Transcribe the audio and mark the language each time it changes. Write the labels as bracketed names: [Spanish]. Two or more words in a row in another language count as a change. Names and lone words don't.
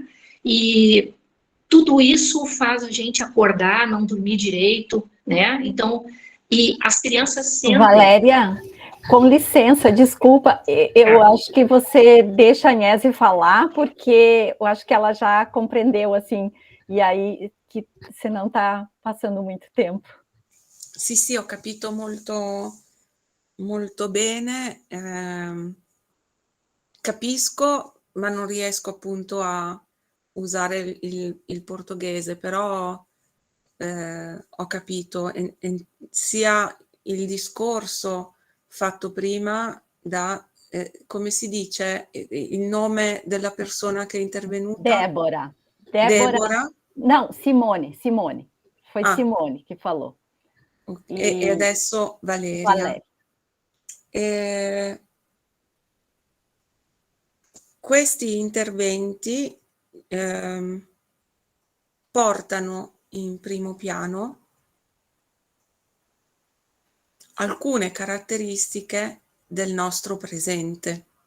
[Portuguese] E tudo isso faz a gente acordar, não dormir direito, né? Então, e as crianças sentem... Valéria, com licença, desculpa, eu acho que você deixa a Agnese falar, porque eu acho que ela já compreendeu, assim, e aí que você não está passando muito tempo. [Italian] Sì, ho capito molto bene, capisco, ma non riesco appunto a usare il portoghese, però ho capito, sia il discorso fatto prima come si dice il nome della persona che è intervenuta? [Portuguese] Débora. Débora? Não, Simone. Foi Simone que falou. [Italian] E adesso Valeria. Questi interventi portano in primo piano alcune caratteristiche del nostro presente.